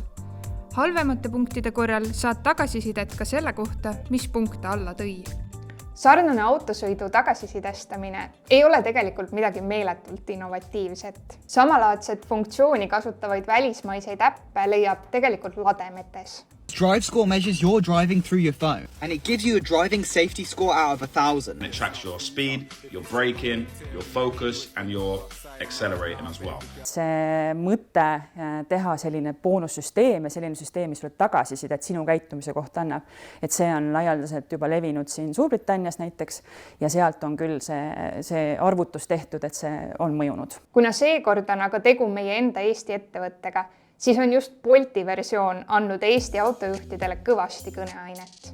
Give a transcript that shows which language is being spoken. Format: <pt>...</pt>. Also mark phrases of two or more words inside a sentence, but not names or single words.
<et>Halvemate punktide korral saad tagasisidet ka selle kohta, mis punkte alla tõi. Sarnane autosõidu tagasisidestamine ei ole tegelikult midagi meeletult innovatiivset. Samalaadset funktsiooni kasutavaid välismaiseid äppe leiab tegelikult lademetes.</et> <en>DriveScore measures your driving through your phone and it gives you a driving safety score out of 1,000. It tracks your speed, your braking, your focus and your accelerating as well.</en> <et>See mõte teha selline boonussüsteem ja selline süsteem, mis sulle tagasisidet sinu käitumise kohta annab, et see on laialdaselt juba levinud siin Suurbritannias näiteks ja sealt on küll see arvutus tehtud, et see on mõjunud. Kuna seekord on aga tegu meie enda Eesti ettevõttega, siis on just Bolti versioon andnud Eesti autojuhtidele kõvasti kõneainet.</et>